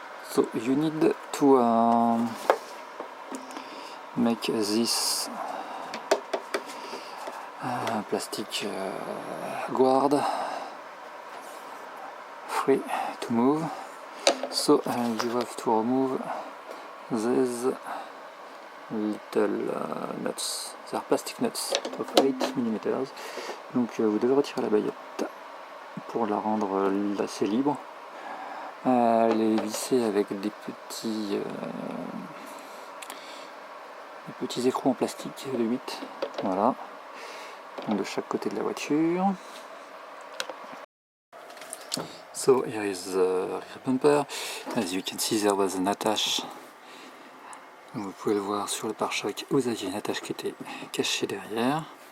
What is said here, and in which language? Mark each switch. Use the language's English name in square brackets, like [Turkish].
[English] So you need to make this plastic guard free to move. So you have to remove these little nuts. They are plastic nuts of 8 mm. [French] Donc vous devez retirer la baguette pour la rendre assez libre. Les visser avec des petits écrous en plastique de 8. Voilà. Donc de chaque côté de la voiture. [English] So here is the rear bumper. As you can see, there was an attach. [French] Vous pouvez le voir sur le pare-choc, vous aviez une attache qui était cachée derrière.